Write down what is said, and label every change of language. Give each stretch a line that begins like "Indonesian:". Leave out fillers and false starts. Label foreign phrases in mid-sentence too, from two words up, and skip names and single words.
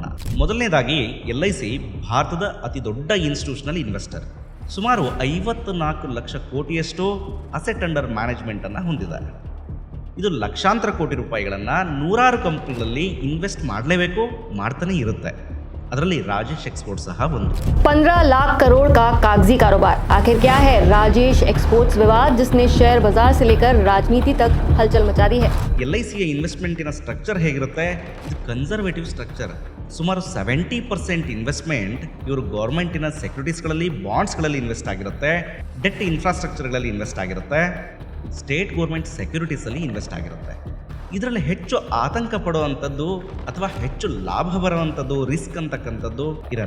Kannada: ಮೊದಲನೇದಾಗಿ LIC ಭಾರತದ ಅತಿ ದೊಡ್ಡ
English: institutional investor.
Kannada: ಸುಮಾರು 54 ಲಕ್ಷ ಕೋಟಿಯಷ್ಟು
English: asset under management
Kannada: ಹೊಂದಿದೆ. ಇದು ಲಕ್ಷಾಂತರ ಕೋಟಿ ರೂಪಾಯಿಗಳನ್ನು ನೂರಾರು ಕಂಪ್ನಿಗಳಲ್ಲಿ ಇನ್ವೆಸ್ಟ್ ಮಾಡಲೇಬೇಕು, ಮಾಡ್ತಾನೆ ಇರುತ್ತೆ. ಅದರಲ್ಲಿ ರಾಜೇಶ್ ಎಕ್ಸ್ಪೋರ್ಟ್ಸ್ ಸಹ ಒಂದು.
Hindi: 15 लाख करोड़ का कागजी कारोबार। आखिर क्या है राजेश एक्सपोर्ट्स विवाद जिसने शेयर बाजार से लेकर राजनीति तक हलचल मचा दी है?
Kannada: LICಯ ಇನ್ವೆಸ್ಟ್ಮೆಂಟಿನ ಸ್ಟ್ರಕ್ಚರ್ ಹೇಗಿರುತ್ತೆ? ಇದು
English: conservative structure.
Kannada: ಸುಮಾರು 70% ಇನ್ವೆಸ್ಟ್ಮೆಂಟ್ ಇವರು ಗೌರ್ಮೆಂಟಿನ ಸೆಕ್ಯೂರಿಟೀಸ್ಗಳಲ್ಲಿ, ಬಾಂಡ್ಸ್ಗಳಲ್ಲಿ ಇನ್ವೆಸ್ಟ್ ಆಗಿರುತ್ತೆ. ಡೆಟ್ ಇನ್ಫ್ರಾಸ್ಟ್ರಕ್ಚರ್ಗಳಲ್ಲಿ ಇನ್ವೆಸ್ಟ್ ಆಗಿರುತ್ತೆ.
English: state government
Kannada: ಸೆಕ್ಯೂರಿಟೀಸಲ್ಲಿ ಇನ್ವೆಸ್ಟ್ ಆಗಿರುತ್ತೆ. ಇದರಲ್ಲಿ ಹೆಚ್ಚು ಆತಂಕ ಪಡುವಂಥದ್ದು ಅಥವಾ ಹೆಚ್ಚು ಲಾಭ ಬರುವಂಥದ್ದು, ರಿಸ್ಕ್ ಅಂತಕ್ಕಂಥದ್ದು ಇರಲ್ಲ.